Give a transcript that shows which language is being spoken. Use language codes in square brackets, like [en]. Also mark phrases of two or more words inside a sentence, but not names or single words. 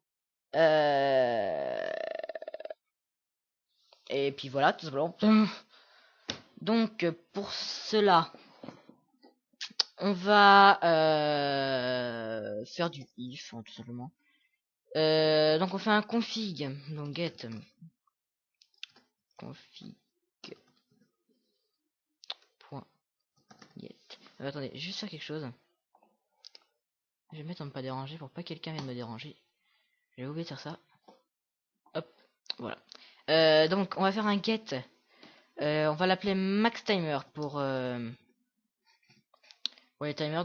[fr] Et puis voilà, tout simplement. Donc pour cela, on va faire du if, hein, tout simplement. Donc on fait un config, donc [en] get config Get. [fr] Attendez, juste faire quelque chose. Je vais mettre en pas déranger pour pas que quelqu'un vienne me déranger. J'ai oublié de faire ça. Hop, voilà. Donc on va faire un get. On va l'appeler [en] max timer [fr] pour les timers.